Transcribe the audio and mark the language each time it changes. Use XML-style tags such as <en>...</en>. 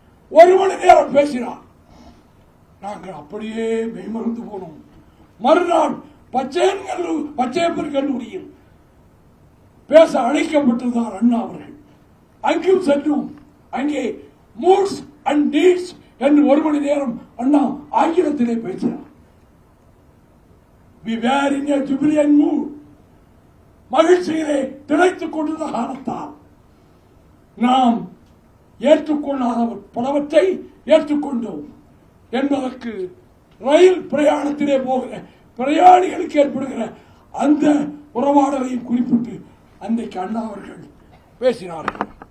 <ta>ஒரு மணி நேரம் பேசினார். நாங்கள் அப்படியே மெய்மறந்து போனோம். மறுநாள் பச்சையப்பர் கல்லூரியில் பேச அழைக்கப்பட்டிருந்தார் அண்ணா அவர்கள். அங்கும் சென்றோம். அங்கே மூட்ஸ் அண்ட் டீட்ஸ் என்று ஒரு மணி நேரம் அண்ணா ஆங்கிலத்திலே பேசினார்.</ta> <en>We were in a jubilant mood.</en> <ta>மகிழ்ச்சியிலே திளைத்துக் கொண்டிருந்த காலத்தால் நாம் ஏற்றுக்கொள்ளாத பலவற்றை ஏற்றுக்கொண்டோம் என்பதற்கு ரயில் பிரயாணத்திலே போகிற பிரயாணிகளுக்கு ஏற்படுகிற அந்த உறவாடலையும் குறிப்பிட்டு அன்றைக்கு அண்ணா அவர்கள் பேசினார்கள்.</ta>